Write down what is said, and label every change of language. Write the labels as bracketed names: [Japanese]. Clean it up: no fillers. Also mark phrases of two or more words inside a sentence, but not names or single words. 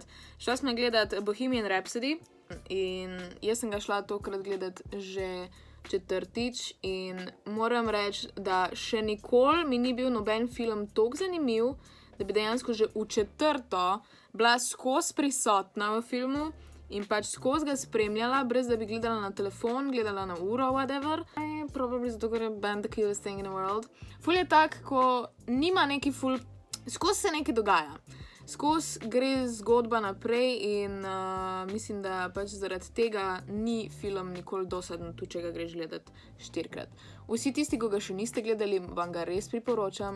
[Slovenian] Šla sem gledati Bohemian Rhapsody in jaz sem ga šla tokrat gledati že četrtič in moram reči, da še nikoli mi ni bil noben film toliko zanimiv, da bi dejansko že v četrto bila skozi prisotna v filmu in pač skozi ga spremljala, brez da bi gledala na telefon, gledala na uro, whatever. [English] Probably [Slovenian] zato, ker je [English] band the cutest thing in the world. [Slovenian] Ful je tak, ko nima neki ful... Skozi se nekaj dogaja. Skozi gre zgodba naprej in mislim, da pač zaradi tega ni film nikoli dosaden, tudi če ga greš gledati 4-krat. Vsi tisti, ko ga še niste gledali, vam ga res priporočam.